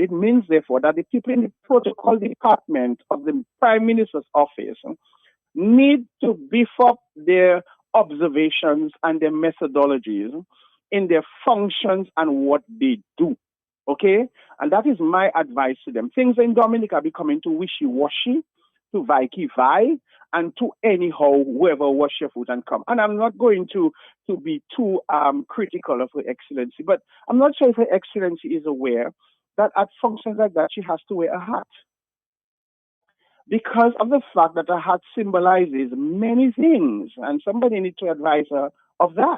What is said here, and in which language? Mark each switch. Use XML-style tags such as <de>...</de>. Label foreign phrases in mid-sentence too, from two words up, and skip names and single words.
<en>It means, therefore, that the people in the protocol department of the Prime Minister's office need to beef up their observations and their methodologies in their functions and what they do. Okay? And that is my advice to them. Things in Dominica are becoming too wishy-washy, too vai-ki-vai, and to anyhow whoever wash your foot and come. And I'm not going to be too critical of Her Excellency, but I'm not sure if Her Excellency is aware that at functions like that she has to wear a hat, because of the fact that a hat symbolizes many things, and somebody needs to advise her of that.</en>